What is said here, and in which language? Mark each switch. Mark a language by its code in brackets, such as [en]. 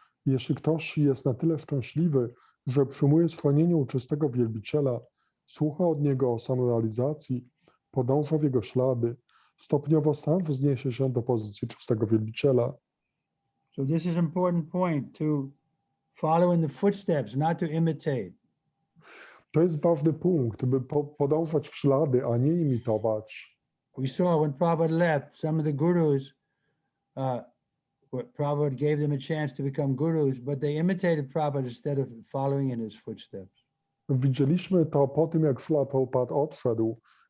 [pl] Jeśli ktoś jest na tyle szczęśliwy, że przyjmuje schronienie u czystego wielbiciela, słucha od niego o samorealizacji, podąża w jego ślady, stopniowo sam wzniesie się do pozycji czystego wielbiciela. [en] So this is an important point, to follow in the footsteps, not to imitate. [pl] To jest ważny punkt, by podążać w ślady, a nie imitować. [en] We saw when Prabhupada left, some of the gurus, Prabhupada gave them a chance to become gurus, but they imitated Prabhupada instead of following in his footsteps. [pl] Widzieliśmy to po tym, jak Srila Prabhupada odszedł.